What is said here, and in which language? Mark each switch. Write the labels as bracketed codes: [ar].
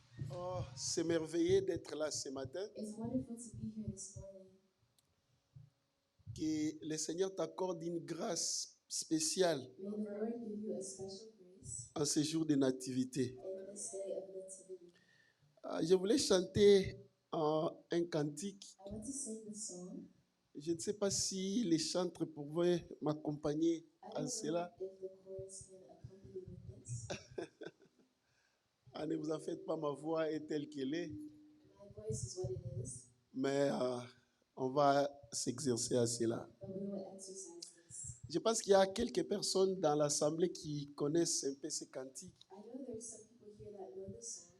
[fr] Oh, c'est merveilleux d'être là ce matin. [en] It's wonderful to be here this morning. [fr] Que le Seigneur t'accorde une grâce spéciale [en] May the Lord give you a special grace [fr] en ce jour de nativité. [en] in this day of nativity. [fr] Je voulais chanter un cantique. [en] I want to sing this song. [fr] Je ne sais pas si les chantres pouvaient m'accompagner [en] I [fr] en [en] don't [fr] cela. [en] know if the chorus can accompany with this. [fr] Ne vous en faites pas, ma voix est telle qu'elle est. [en] My voice is what it is, [fr] Mais on va s'exercer à cela. [en] but we will exercise this. [fr] Je pense qu'il y a quelques personnes dans l'assemblée qui connaissent un peu ce cantique. [en] I know there's some people here that know this song.